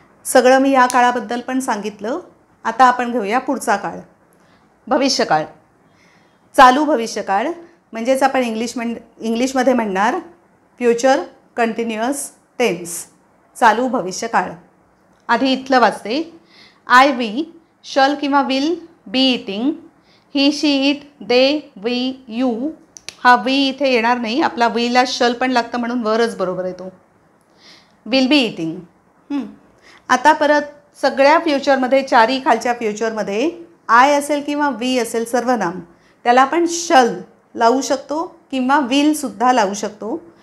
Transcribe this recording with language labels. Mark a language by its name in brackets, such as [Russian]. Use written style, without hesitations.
[Marathi] सगळं मी या काळाबद्दल पण सांगितलं. आता आपण घेऊया पुढचा काळ, भविष्यकाळ. चालू भविष्यकाळ म्हणजेच आपण इंग्लिशमध्ये म्हणणार फ्युचर कंटिन्युअस टेन्स, चालू भविष्यकाळ. आधी इथलं वाचते. [English] I we shall किंवा will be eating. He she it they we you. [Marathi] हा वी इथे येणार नाही, आपला वीला शल पण लागतं म्हणून वरच बरोबर येतो. [English] Will be eating. [Marathi] आता परत सगळ्या फ्युचरमध्ये, चारी खालच्या फ्युचरमध्ये आय असेल किंवा वी असेल सर्वनाम, त्याला आपण शल लावू शकतो किंवा विलसुद्धा लावू शकतो.